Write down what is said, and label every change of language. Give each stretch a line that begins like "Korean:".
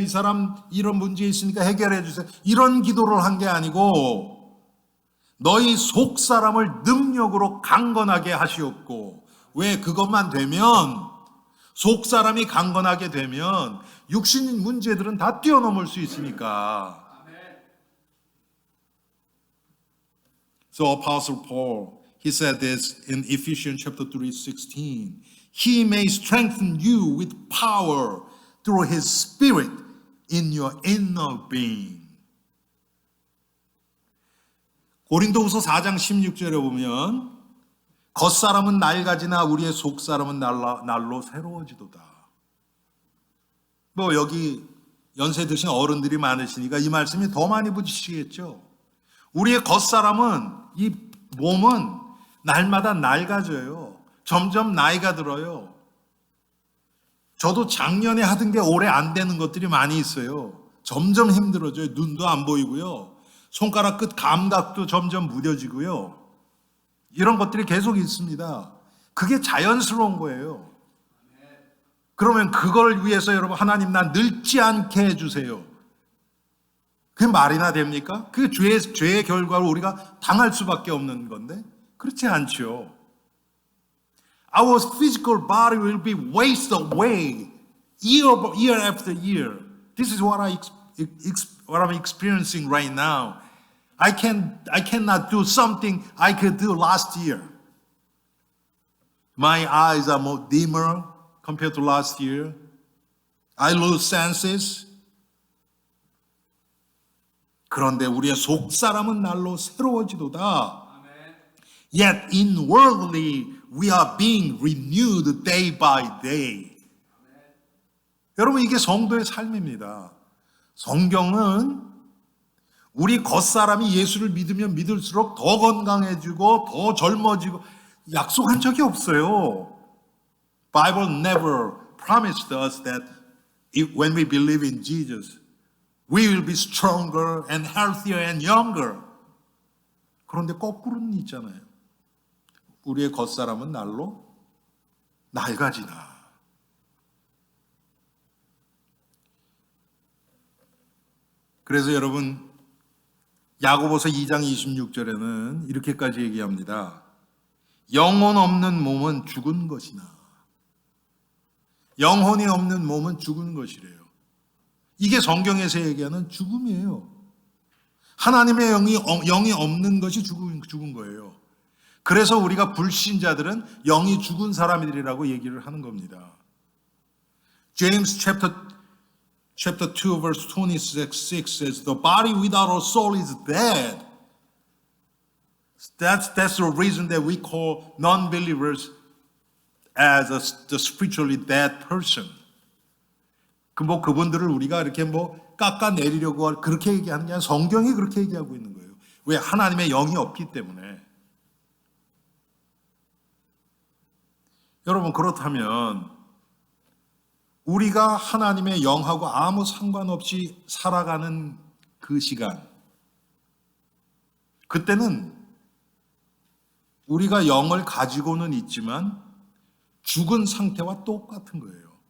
Korean: 이 사람 이런 문제 있으니까 해결해 주세요. 이런 기도를 한 게 아니고 너희 속 사람을 능력으로 강건하게 하시옵고. 왜 그것만 되면 속 사람이 강건하게 되면 육신 문제들은 다 뛰어넘을 수 있으니까.
English: So Apostle Paul, he said this in Ephesians chapter 3:16. He may strengthen you with power through His Spirit in your inner being.
Korean: 고린도후서 4장 16절에 보면 겉사람은 낡아지나 우리의 속사람은 날로 새로워지도다. 뭐 여기 연세 드신 어른들이 많으시니까 이 말씀이 더 많이 부딪히시겠죠. 우리의 겉사람은 이 몸은 날마다 낡아져요. 점점 나이가 들어요. 저도 작년에 하던 게 올해 안 되는 것들이 많이 있어요. 점점 힘들어져요. 눈도 안 보이고요. 손가락 끝 감각도 점점 무뎌지고요. 이런 것들이 계속 있습니다. 그게 자연스러운 거예요. 그러면 그걸 위해서 여러분 하나님 난 늙지 않게 해주세요. 그게 말이나 됩니까? 그게 죄의 결과로 우리가 당할 수밖에 없는 건데 그렇지 않죠.
English: Our physical body will be wasted away year after year. This is what I'm experiencing right now. I cannot do something I could do last year. My eyes are more dimmer compared to last year. I lose senses.
Korean: 그런데 우리의 속 사람은 날로 새로워지도다.
English: Yet inwardly we are being renewed day by day.
Korean: 여러분 이게 성도의 삶입니다. 성경은 우리 겉사람이 예수를 믿으면 믿을수록 더 건강해지고 더 젊어지고 약속한 적이 없어요.
English: Bible never promised us that when we believe in Jesus, we will be stronger and healthier and younger.
Korean: 그런데 거꾸로는 있잖아요. 우리의 겉사람은 날로 낡아지나. 그래서 여러분 야고보서 2장 26절에는 이렇게까지 얘기합니다. 영혼 없는 몸은 죽은 것이나. 영혼이 없는 몸은 죽은 것이래요. 이게 성경에서 얘기하는 죽음이에요. 하나님의 영이 없는 것이 죽은 거예요. 그래서 우리가 불신자들은 영이 죽은 사람들이라고 얘기를 하는 겁니다.
English: James chapter 2 verse 26 says, The body without a soul is dead. That's the reason that we call non-believers as the spiritually dead person.
Korean: 그분들을 우리가 이렇게 깎아내리려고 그렇게 얘기하는 게 아니라 성경이 그렇게 얘기하고 있는 거예요. 왜? 하나님의 영이 없기 때문에. 여러분 그렇다면 우리가 하나님의 영하고 아무 상관없이 살아가는 그 시간, 그때는 우리가 영을 가지고는 있지만 죽은 상태와 똑같은 거예요.